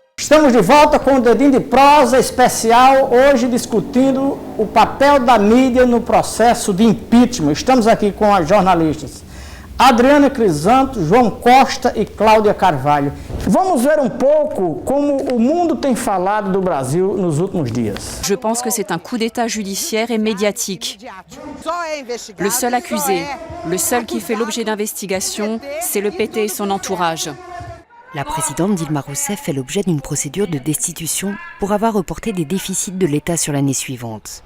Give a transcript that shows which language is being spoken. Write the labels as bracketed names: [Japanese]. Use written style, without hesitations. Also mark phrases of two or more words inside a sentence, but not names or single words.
[Portuguese] Estamos de volta com o Dedinho de Prosa especial, hoje discutindo o papel da mídia no processo de impeachment. Estamos aqui com as jornalistas Adriana Crisanto, João Costa e Cláudia Carvalho. Vamos ver um pouco como o mundo tem falado do Brasil nos últimos dias. [French] Je pense que c'est un coup d'état judiciaire et médiatique. Le seul accusé, le seul qui fait l'objet d'investigation, c'est le PT et son entourage. La présidente Dilma Rousseff fait l'objet d'une procédure de destitution pour avoir reporté des déficits de l'État sur l'année suivante.